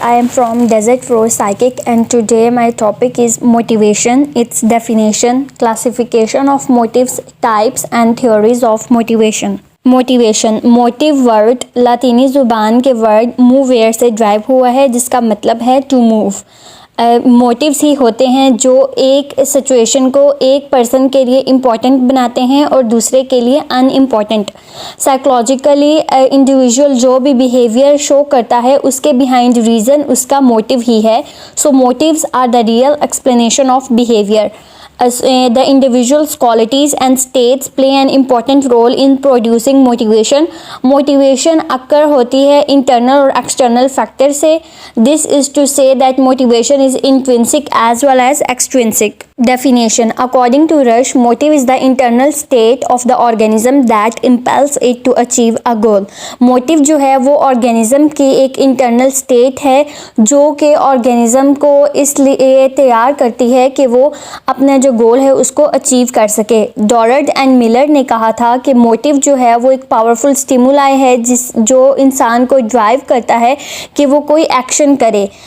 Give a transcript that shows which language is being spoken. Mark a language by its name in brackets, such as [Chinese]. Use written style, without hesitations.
[English] I am from Desert Rose Psychic, and today my topic is motivation, its definition, classification of motives, types and theories of motivation. [Hindi] Motivation, motive word लातीनी ज़ुबान के word move where से drive हुआ है, जिसका मतलब है to move. Motives ही होते हैं जो एक सिचुएशन को एक पर्सन के लिए इम्पॉर्टेंट बनाते हैं और दूसरे के लिए अनइम्पॉर्टेंट। साइकोलॉजिकली इंडिविजुअल जो भी बिहेवियर शो करता है उसके बिहाइंड रीज़न उसका मोटिव ही है। [English] So motives are the real explanation of behaviour. The individual's qualities and states play an important role in producing motivation. [Hindi] Motivation occur होती है internal और external factor से. [English] This is to say that motivation is intrinsic as well as extrinsic. Definition: according to Rush, motive is the internal state of the organism that impels it to achieve a goal. [Hindi] Motive जो है वो organism की एक internal state है जो कि organism को इसलिए तैयार करती है कि वो अपना जो गोल है उसको अचीव कर सके। डॉरड एंड मिलर ने कहा था कि मोटिव जो है वो एक पावरफुल स्टिमुलाई है जो इंसान को ड्राइव करता है कि वो कोई एक्शन करे।